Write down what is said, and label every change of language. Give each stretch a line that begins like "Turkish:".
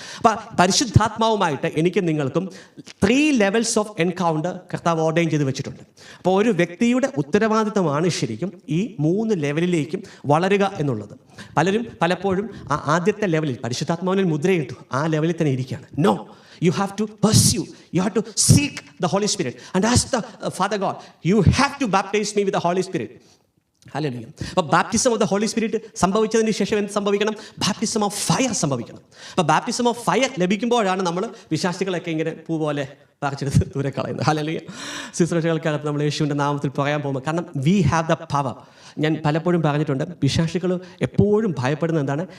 Malayalam: അപ്പോൾ പരിശുദ്ധാത്മാവുമായിട്ട് എനിക്ക് നിങ്ങൾക്കും 3 ലെവൽസ് ഓഫ് എൻകൗണ്ടർ കർത്താവ് ഓർഡൈൻ ചെയ്ത് വെച്ചിട്ടുണ്ട്. അപ്പോൾ ഒരു വ്യക്തിയുടെ ഉത്തരവാദിത്തമാണ് ശരിക്കും ഈ 3 ലെവലിലേക്കും വളരുക എന്നുള്ളത്. പലപ്പോഴും ആദ്യത്തെ ലെവലിൽ പരിശുദ്ധാത്മാവിൽ മുദ്രയിട്ടു ആ ലെവലിൽ തന്നെ ഇരിക്കുകയാണ്.
English: No, you have to pursue, you have to seek the Holy Spirit and ask the Father God, you have to baptize me with the Holy Spirit.
Malayalam: Hallelujah. അപ്പോൾ
English: baptism of the Holy Spirit
Malayalam: സംഭവിച്ചതിന് ശേഷം എന്ത് സംഭവിക്കണം?
English: baptism of fire
Malayalam: സംഭവിക്കണം. അപ്പോൾ baptism of fire ലഭിക്കുമ്പോഴാണ് നമ്മൾ വിശ്വാസികളൊക്കെ ഇങ്ങനെ പൂ പോലെ പറിച്ചെടുത്ത് ദൂരെ കളയുന്നത്. ഹല്ലേലൂയ. ശുശ്രൂഷകൾക്കകത്ത് നമ്മൾ യേശുവിൻ്റെ നാമത്തിൽ പറയാൻ പോകുമ്പോൾ, കാരണം
English: We have the power.
Malayalam: ഞാൻ പലപ്പോഴും പറഞ്ഞിട്ടുണ്ട്, വിശ്വാസികൾ എപ്പോഴും ഭയപ്പെടുന്നത് എന്താണ്?